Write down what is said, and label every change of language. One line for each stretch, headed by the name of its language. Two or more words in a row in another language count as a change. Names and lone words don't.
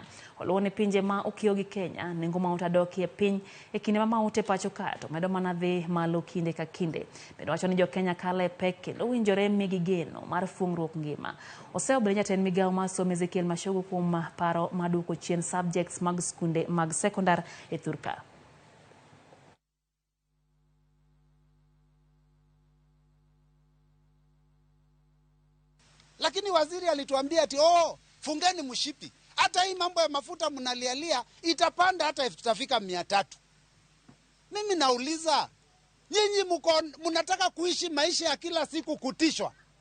Luo (Kenya and Tanzania): Oluwo ni pinje ma okiewo gi Kenya nengo mauta dok e piny e kinde ma mauta pacho ka to medo mana dhi malo kinde ka kinde. Bende wacho ni jo Kenya kale pek kendo owinjore migi geno mar fuong'ruok ngima. Osebedo jatend migao mar somo Ezekiel Mashogu kuom paro maduoko chien subjects mag skunde mag sekondar e Thurka.
Swahili: Lakini waziri alituambia ati fungeni mshipi. Hata hii mambo ya mafuta mnalialia itapanda hata itafika 300. Mimi nauliza, nyinyi mnataka kuishi maisha ya kila siku kutishwa?